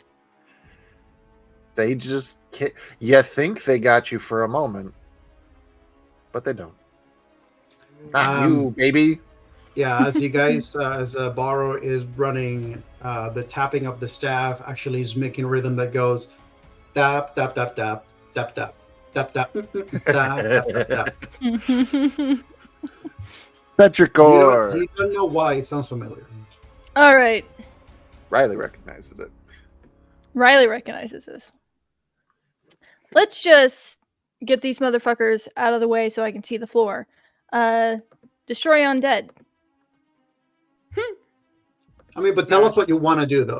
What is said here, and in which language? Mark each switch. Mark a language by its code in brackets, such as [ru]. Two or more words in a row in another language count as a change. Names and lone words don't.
[en] They just can't. You think they got you for a moment, but they don't. Not you, baby. Yeah, as you guys, as Borrow is running, the tapping of the staff actually is making rhythm that goes tap, tap, tap, tap, tap, tap, tap, tap, tap, tap, tap, tap. Petrichor. You don't know why it sounds familiar. All right. Riley recognizes it. Riley recognizes this. Let's just get these motherfuckers out of the way so I can see the floor. Destroy undead. I mean, but tell us what you want to do, though.